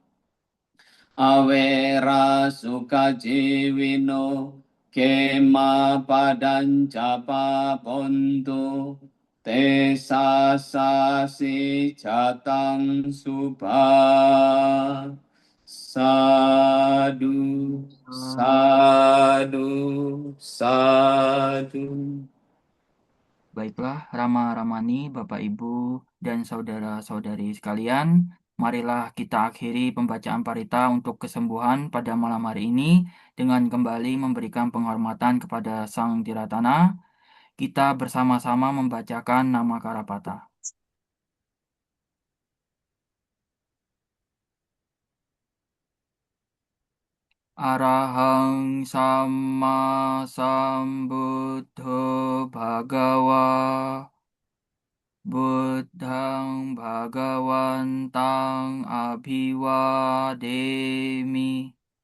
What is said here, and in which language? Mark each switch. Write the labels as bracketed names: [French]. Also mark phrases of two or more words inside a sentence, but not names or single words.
[Pali] Avera Sukha Jivino Kema Padanca Pontu Te Sasasi Chatang Subha Sadu, sadu, sadu. [Indonesian] Baiklah, Rama Ramani, Bapak Ibu, dan saudara-saudari sekalian, marilah kita akhiri pembacaan parita untuk kesembuhan pada malam hari ini dengan kembali memberikan penghormatan kepada Sang Tiratana. Kita bersama-sama membacakan nama Karapata. [Pali] Arahang Sama Sambuddho Bhagawa Buddhang Bhagawantang Abhiwademi